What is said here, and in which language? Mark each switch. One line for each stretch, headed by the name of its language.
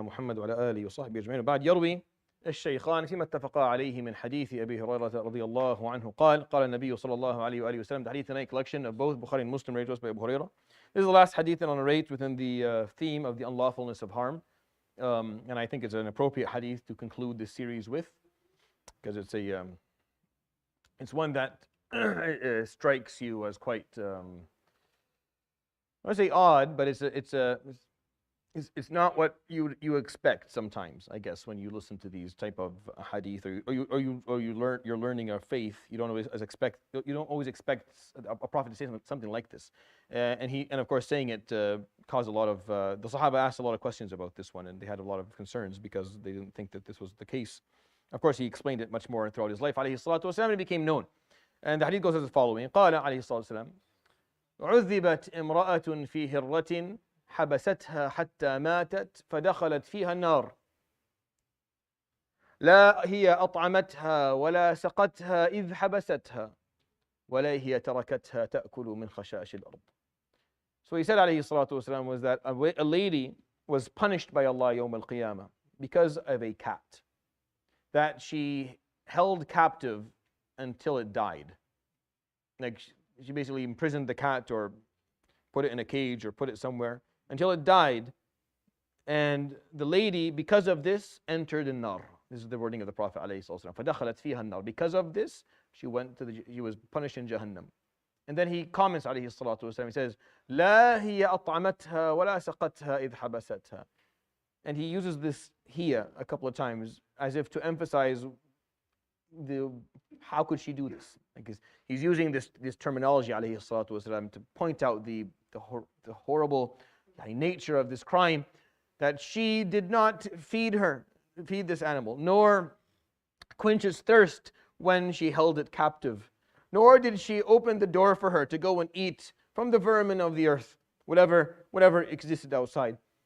Arabic: محمد وعلى آله وصحبه أجمعين. وبعد، يروي الشيخان فيما اتفقا عليه من حديث أبي هريرة رضي الله عنه قال قال النبي صلى الله عليه وآله وسلم.
English: The hadith in a collection of both Bukhari and Muslim narrated by Abu Hurairah. This is the last hadith that I'll narrate within the theme of the unlawfulness of harm. And I think it's an appropriate hadith to conclude this series with, because it's one that strikes you as quite, I would say odd, but it's not what you expect sometimes, I guess, when you listen to these type of hadith, or you're learning of faith. You don't always expect a prophet to say something like this, and of course saying it caused a lot of the Sahaba asked a lot of questions about this one, and they had a lot of concerns because they didn't think that this was the case. Of course, he explained it much more throughout his life,
Arabic: عليه الصلاة والسلام,
English: and it became known. And the hadith goes as the following:
Arabic: قال عليه الصلاة والسلام: عذبت امرأة في هرة حبستها حتى ماتت فدخلت فيها النار لا هي أطعمتها ولا سقتها إذ حبستها ولا هي تركتها تأكل من خشاش الأرض.
English: So he said
Arabic: عليه الصلاة والسلام
English: was that a lady was punished by Allah
Arabic: يوم القيامة
English: because of a cat that she held captive until it died. Like she basically imprisoned the cat or put it in a cage or put it somewhere until it died, and the lady, because of this, entered النار. This is the wording of the Prophet ﷺ.
Arabic: فدخلت فيها النار.
English: Because of this, she was punished in Jahannam. And then he comments
Arabic: عليه الصلاة والسلام.
English: He says,
Arabic: لا هي أطعمتها ولا سقتها إذ حبستها.
English: And he uses this here a couple of times as if to emphasize how could she do this? Like he's using this terminology
Arabic: عليه الصلاة والسلام
English: to point out the horrible nature of this crime, that she did not feed this animal, nor quench its thirst when she held it captive, nor did she open the door for her to go and eat from the vermin of the earth, whatever existed outside.